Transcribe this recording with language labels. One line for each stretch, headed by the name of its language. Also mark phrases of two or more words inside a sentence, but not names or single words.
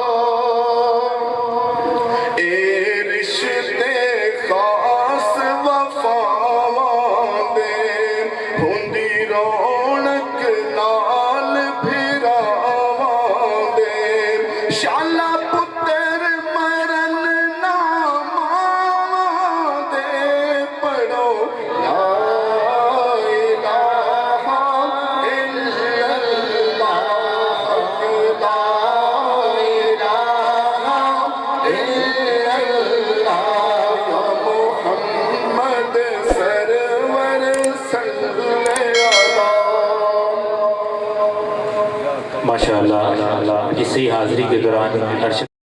Punjabi: اے رشتے خاص وفاواں دے ہندی رونق نال پھراواں دے شالا پتر مرن نہ ماواں دے پڑھو لا
Arabic: إله إلا الله لا إله إلا الله يا محمد سرور صلى الله عليه.
Urdu: ماشاءاللہ اسی حاضری کے دوران